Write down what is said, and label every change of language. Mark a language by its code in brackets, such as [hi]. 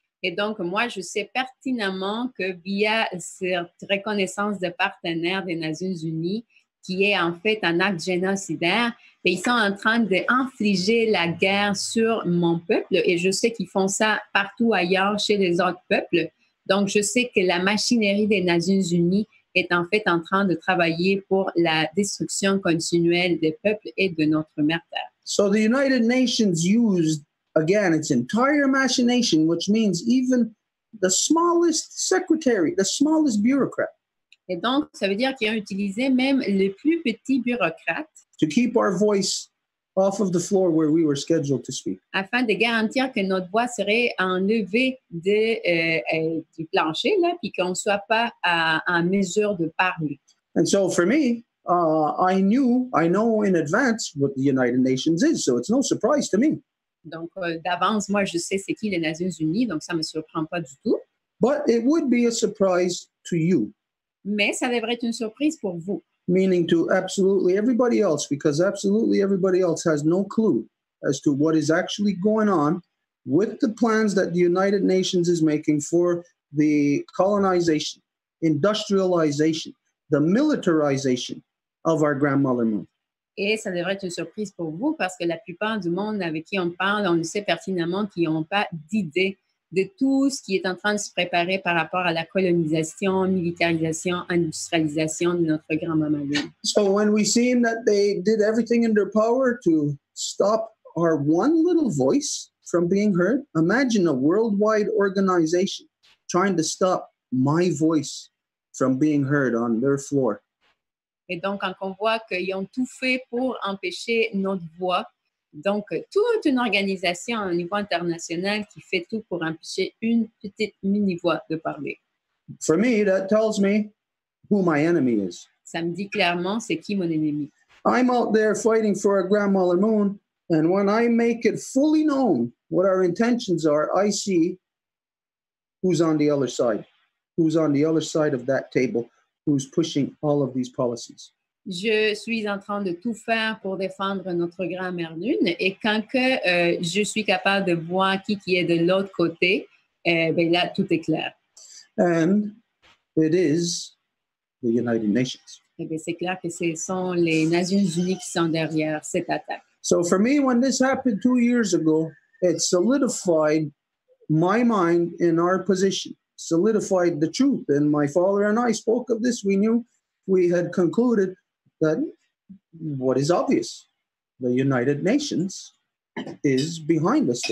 [fr] Et donc, moi, je sais pertinemment que via cette reconnaissance de partenaires des Nations Unies, qui est en fait un acte génocidaire, ils sont en train d'infliger la guerre sur mon peuple et je sais qu'ils font ça partout ailleurs chez les autres peuples. Donc, je sais que la machinerie des Nations Unies est en fait en train de travailler pour la destruction continuelle des peuples et de notre mère Terre. [en] So the United Nations used, again, its entire machination, which means even the smallest secretary, the smallest bureaucrat. [fr] Et donc, ça veut dire qu'ils ont utilisé même les plus petits bureaucrates [en] to keep our voice off of the floor where we were scheduled to speak. [fr] Afin de garantir que notre voix serait enlevée du plancher, là, puis qu'on ne soit pas en mesure de parler. [en] And so for me, I know in advance what the United Nations is, so it's no surprise to me. [fr] Donc, d'avance, moi, je sais c'est qui les Nations Unies, donc ça ne me surprend pas du tout. [en] But it would be a surprise to you. [fr] Mais ça devrait être une surprise pour vous. [en] Meaning to absolutely everybody else, because absolutely everybody else has no clue as to what is actually going on with the plans that the United Nations is making for the colonization, industrialization, the militarization of our grandmother moon. [fr] Et ça devrait être une surprise pour vous parce que la plupart du monde avec qui on parle, on le sait pertinemment qu'ils n'ont pas d'idée de tout ce qui est en train de se préparer par rapport à la colonisation, militarisation, industrialisation de notre grand-maman lune. [en] So when we seen that they did everything in their power to stop our one little voice from being heard, imagine a worldwide organization trying to stop my voice from being heard on their floor. [fr] Et donc, quand on voit qu'ils ont tout fait pour empêcher notre voix, donc toute une organisation au niveau international qui fait tout pour empêcher une petite mini-voix de parler. [en] For me, that tells me who my enemy is. [fr] Ça me dit clairement c'est qui mon ennemi. [en] I'm out there fighting for our grandmother moon, and when I make it fully known what our intentions are, I see who's on the other side of that table, who's pushing all of these policies. [fr] Je suis en train de tout faire pour défendre notre grand-mère lune et quand que, je suis capable de voir qui est de l'autre côté, ben là, tout est clair. [en] And it is the United Nations. [fr] Et bien, c'est clair que ce sont les Nations Unies qui sont derrière cette attaque. [en] So for me, when this happened 2 years ago, it solidified my mind in our position, solidified the truth. And my father and I spoke of this. We knew, we had concluded that what is obvious, the United Nations is behind us.